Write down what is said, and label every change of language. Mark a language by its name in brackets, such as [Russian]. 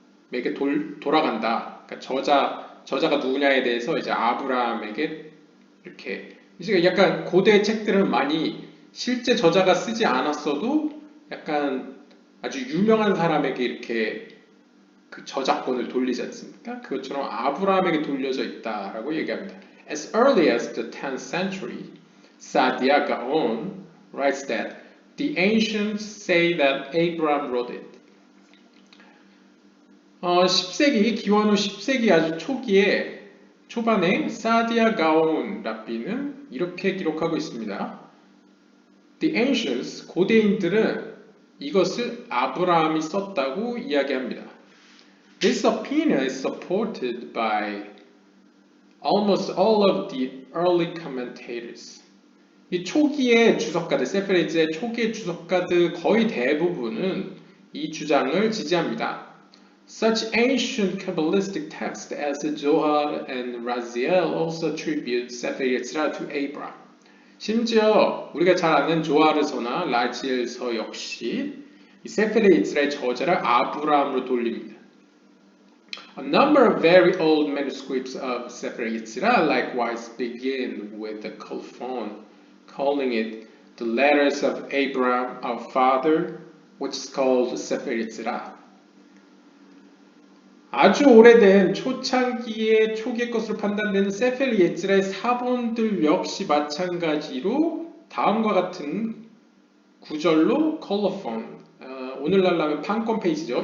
[Korean] 아브라함에게 돌아간다. 그러니까 저자가 누구냐에 대해서 이제 아브라함에게 이렇게 이제 약간 고대 책들은 많이 실제 저자가 쓰지 않았어도 약간 아주 유명한 사람에게 이렇게 그 저작권을 돌리지 않습니까? 그것처럼 아브라함에게 돌려져 있다라고 얘기합니다. [English] As early as the 10th century, Saadia Gaon writes that the ancients say that Abraham wrote it. [Korean] 10세기, 기원후 10세기 아주 초반에 사디아 가온 랍비는 이렇게 기록하고 있습니다. [English] The ancients, [Korean] 고대인들은 이것을 아브라함이 썼다고 이야기합니다. [English] This opinion is supported by almost all of the early commentators. [Korean] 이 초기의 주석가들, 세페레이츠의 초기의 주석가들 거의 대부분은 이 주장을 지지합니다. [English] Such ancient Kabbalistic texts as the Zohar and Raziel also attribute Sefer Yetzirah to Abraham. [Korean] 심지어 우리가 잘 아는 조아르서나 라지엘서 역시 이 세페르 예츠라의 저자를 아브라함으로 돌립니다. [English] A number of very old manuscripts of Sefer Yetzirah likewise begin with the colophon, calling it the letters of Abraham our father, which is called Sefer Yetzirah. [Korean] 아주 오래된 초창기의 초기의 것으로 판단되는 세페르 예츠라의 사본들 역시 마찬가지로 다음과 같은 구절로 컬러폰, 오늘날 하면 판권 페이지죠.